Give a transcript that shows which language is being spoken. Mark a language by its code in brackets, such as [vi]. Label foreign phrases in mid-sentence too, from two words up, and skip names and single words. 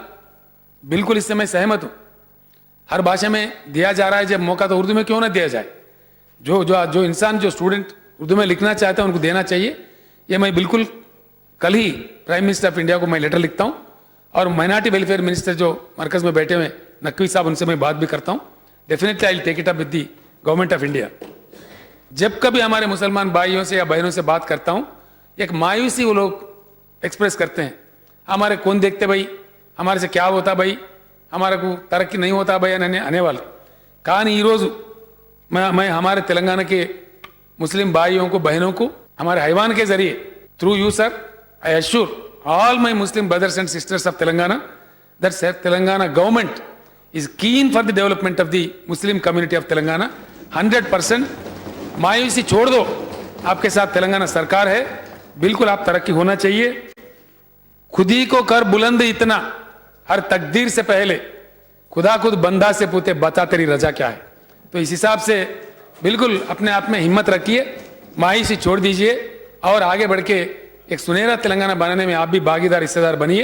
[hi] बिल्कुल इससे मैं सहमत हूं. हर भाषा में दिया जा रहा है जब मौका, तो उर्दू में क्यों ना दिया जाए. जो इंसान, जो स्टूडेंट उर्दू में लिखना चाहते हैं उनको देना चाहिए. ये मैं बिल्कुल कल ही [en] Prime Minister of India [hi] को मैं लेटर लिखता हूं, और [en] minority welfare minister [hi] जो मरकज में बैठे हुए नकवी साहब, उनसे मैं बात भी करता हूं. [en] definitely I will take it up with the Government of India. [hi] जब कभी हमारे मुसलमान भाइयों से या बहनों से बात करता हूं, एक मायूसी वो लोग एक्सप्रेस करते हैं. हमारे कौन देखते भाई, हमारे से क्या होता भाई, हमारे को तरक्की नहीं होता भाई [te] అనే వాళ్ళు. కానీ ఈరోజు [hi] मैं हमारे तेलंगाना के मुस्लिम भाइयों को, बहनों को हमारे हैवान के जरिए, [en] through you sir, I assure all my Muslim brothers and sisters of Telangana that Telangana government is keen for the development of the Muslim community of Telangana. [hi] 100% मायूसी छोड़ दो, आपके साथ तेलंगाना सरकार है. बिल्कुल आप तरक्की होना चाहिए. खुद ही को कर बुलंद इतना, हर तकदीर से पहले खुदा खुद बंदा से पूछे बता तेरी रजा क्या है. तो इस हिसाब से बिल्कुल अपने आप में हिम्मत रखिए, मायूसी छोड़ दीजिए और आगे बढ़ के एक सुनहरा तेलंगाना बनाने में आप भी भागीदार, हिस्सेदार बनिए.